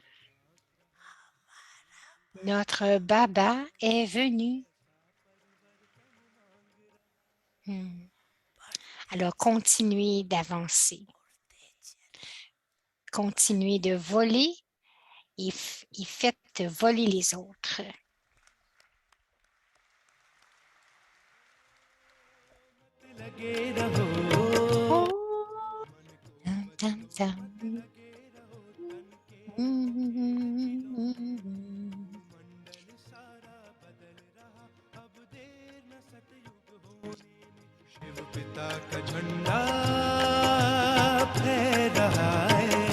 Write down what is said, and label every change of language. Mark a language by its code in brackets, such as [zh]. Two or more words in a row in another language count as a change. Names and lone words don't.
[fr] Notre Baba est venu. Alors, continuez d'avancer. Continuez de voler et faites voler les autres. Dum, dum, [hi] शिव पिता का झंडा फहर रहा है